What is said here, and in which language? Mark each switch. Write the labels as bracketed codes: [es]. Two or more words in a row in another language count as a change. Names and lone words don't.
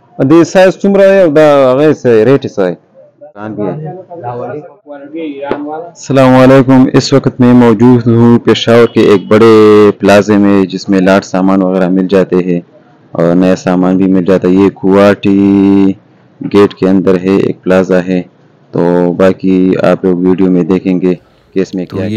[ps] دې سایز څومره دی او دا هغه څه ریټ څه دی؟ [ur] دکان بھی ہے۔ السلام علیکم، اس وقت میں موجود ہوں پشاور کے ایک بڑے پلازے میں جس میں لاٹ سامان وغیرہ مل جاتے ہیں اور نیا سامان بھی مل جاتا ہے۔ یہ کوواٹی گیٹ کے اندر ہے، ایک پلازا ہے، تو باقی آپ لوگ ویڈیو میں دیکھیں گے کہ اس میں کیا۔